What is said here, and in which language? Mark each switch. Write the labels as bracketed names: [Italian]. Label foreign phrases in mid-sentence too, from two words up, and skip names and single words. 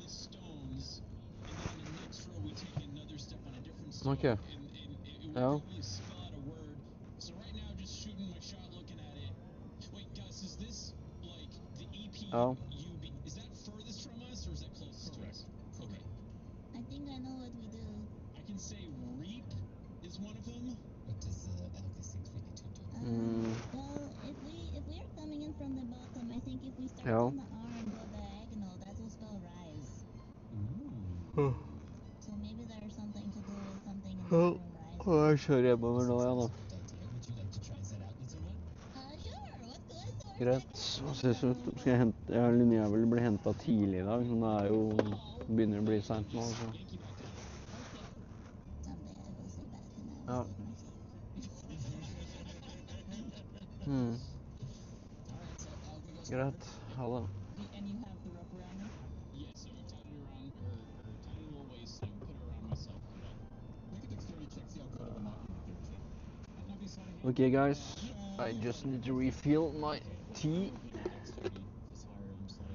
[English] Ok. [Norwegian] Ja. Ja. [English] I think I know what we do. I can say reap is one of them. What does LD652 do? Well, if we are coming in from the bottom, I think if we start [Norwegian] Ja. [English] on the R and go diagonal, that will spell rise. So maybe there's something to do with something in the [Norwegian] Ja. [English] room rise. [Norwegian] Jeg kjører hjemover nå, ja da. [English] Good idea. Would you like to try that out, little one? Sure. Let's go. Let's go. [Norwegian] Greit. Hva ses ut? Skal jeg hente... Linnea vil bli hentet tidlig i dag, men det er jo... begynner å bli sent nå, så... [English] Someday I will sit back and I will [Norwegian] Ja. [English] save myself. [Norwegian] Greit. Ha det. [English] And you have the rope around her? Yeah, so I've tied it around her, or tied it to her waist, and put it around myself. Make a dexterity check, see how good or not you think you're chained. I'm not being sleight of hand. Okay, guys. I just need to refill my tea. Dexterity is higher on sleight.